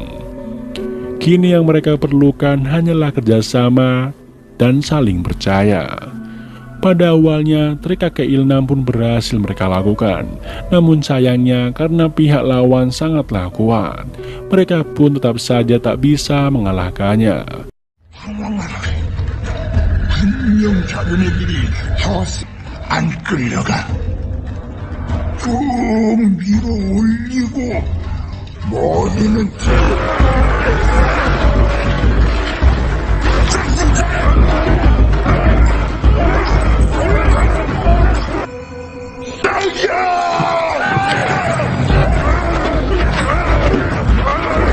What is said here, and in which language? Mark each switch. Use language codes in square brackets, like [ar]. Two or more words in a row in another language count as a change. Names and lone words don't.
[id] Kini yang mereka perlukan hanyalah kerjasama dan saling percaya. Pada awalnya, trik kakek Ilnam pun berhasil mereka lakukan. Namun sayangnya, karena pihak lawan sangatlah kuat, mereka pun tetap saja tak bisa mengalahkannya. [ko] 분명 자기네들이 안 끌려가. 쭉 밀어 올리고 머리는 [id] Sampai